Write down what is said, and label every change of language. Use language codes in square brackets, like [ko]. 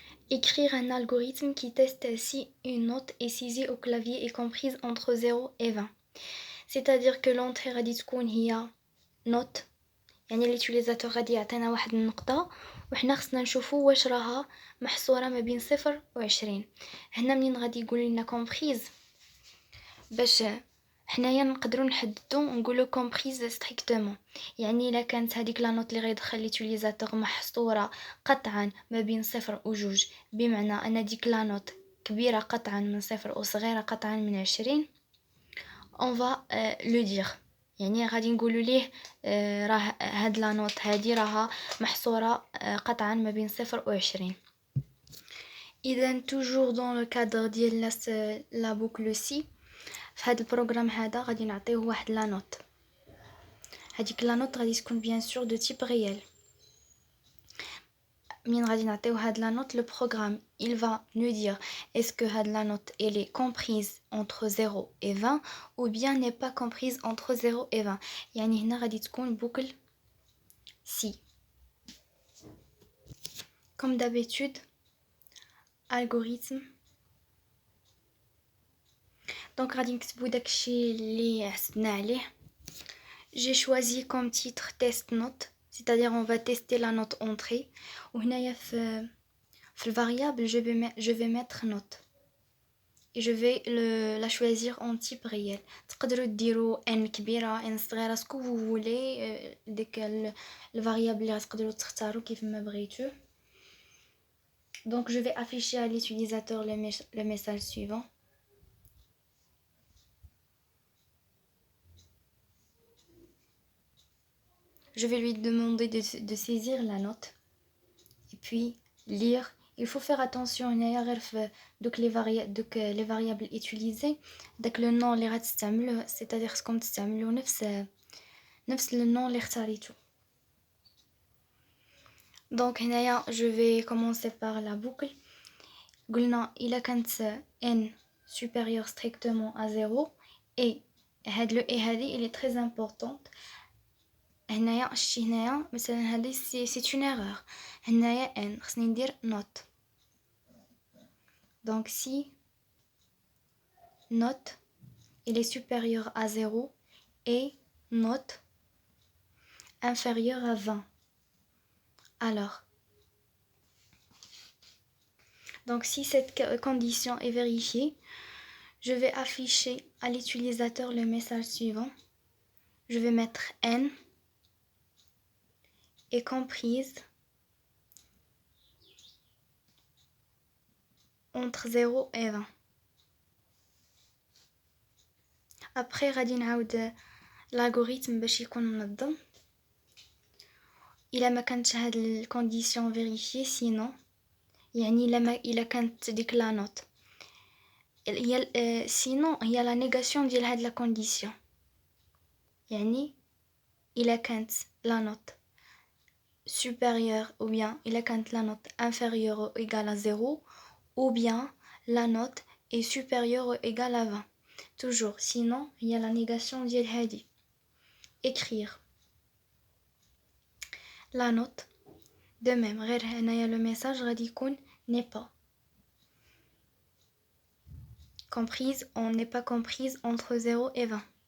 [fr] Écrire un algorithme qui teste si une note est saisie au clavier est comprise entre 0 et 20. C'est-à-dire que l'entrée [ar] غادي تكون هي note، يعني اليوتيليزاتور غادي يعطينا واحد النقطة وحنا خصنا نشوفو واش راها محصورة ما بين 0 و 20. هنا منين غادي يقول لنا comprise باش حنايا نقدروا نحددو ونقولوا [fr] comprise strictement، [ar] يعني الا كانت هذيك لا نوت اللي غيدخل ليوتيليزاتور محصوره قطعا ما بين 0 و 2، بمعنى ان ديك لا نوت كبيره قطعا من 0 وصغيره قطعا من 20، [fr] on va le dire، [ar] يعني غادي نقولوا ليه راه هاد لا نوت هادي راها محصوره قطعا ما بين 0 و 20. اذا [fr] toujours dans le cadre [ar] ديال [fr] la boucle si، [ar] في هذا البروغرام هذا غادي نعطيه واحد لا نوت، هذيك لا نوت غادي تكون بيان سور دو تيب ريال. منين غادي نعطيو هاد لا نوت، لو بروغرام [fr] il va nous dire est-ce que [ar] هاد لا نوت [fr] elle est comprise entre 0 et 20 ou bien n'est pas comprise entre 0 et 20. [ar] يعني هنا غادي تكون بوكل si. [fr] Comme d'habitude, algorithme. [ar] Donc غادي نكتبو داكشي اللي حسبنا عليه. [fr] J'ai choisi comme titre test note، c'est-à-dire on va tester la note entrée. [ar] وهنايا في [fr] le variable je vais mettre note et je vais la choisir en type réel. [ar] تقدروا ديروا n كبيره n صغيره سكو [fr] vous voulez، [ar] ديك الفاريابل اللي تقدروا تختاروا كيف ما بغيتو. [fr] Donc je vais afficher à l'utilisateur le message suivant. Je vais lui demander de saisir la note et puis lire. Il faut faire attention [ar] هنايا غير في دوك [fr] les variables utilisées، داك le nom [ar] اللي غتستعملوه، [fr] c'est-à-dire [ar] خصكم تستعملوا نفس [fr] le nom [ar] اللي اختاريتو. [fr] Donc هنايا je vais commencer par la boucle. [ar] قلنا إلا كانت [fr] n supérieure strictement à 0 et هاد le et هذه il est très importante. [ar] هنايا شتي هنايا مثلا هذه سي [fr] une erreur، [ar] هنايا n خصني ندير note. [fr] Donc si note il est supérieur à 0 et note inférieure à 20, alors donc si cette condition est vérifiée, je vais afficher à l'utilisateur le message suivant. Je vais mettre n est comprise entre 0 et 20. [ar] Après غادي نعاود l'algorithme باش يكون منظم. إلا ما كانتش هاد الكونديسيون فيريفيي، sinon يعني إلا كانت ديك لا نوت هي sinon هي لا نيغاسيون ديال هاد لا كونديسيون، يعني إلا كانت لا نوت [fr] supérieure ou bien [ar] إلا كانت [fr] la note inférieure ou égale à 0 ou bien la note est supérieure ou égale à 20. Toujours, sinon il y a la négation [ar] ديال هادي. [fr] Écrire la note de même [ar] غير هنايا [fr] le message [ar] غادي يكون [fr] n'est pas comprise, on n'est pas comprise entre 0 et 20.